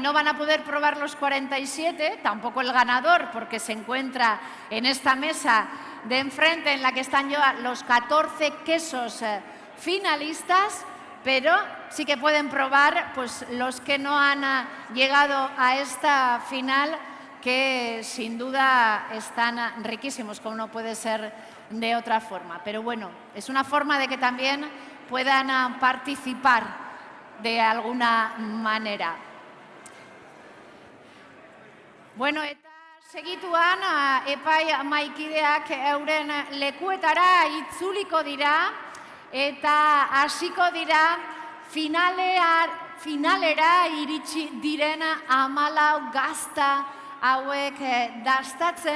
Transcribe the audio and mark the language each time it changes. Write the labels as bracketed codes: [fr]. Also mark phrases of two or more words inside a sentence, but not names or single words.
[es] No van a poder probar los 47, tampoco el ganador, porque se encuentra en esta mesa de enfrente en la que están ya los 14 quesos finalistas, pero sí que pueden probar pues, los que no han llegado a esta final, que sin duda están riquísimos, como no puede ser de otra forma. Pero bueno, es una forma de que también puedan participar de alguna manera. [eu] Bueno, eta segituan epai maikideak euren lekuetara itzuliko dira eta hasiko dira finalera iritsi diren 14 gazta hauek dastatzen.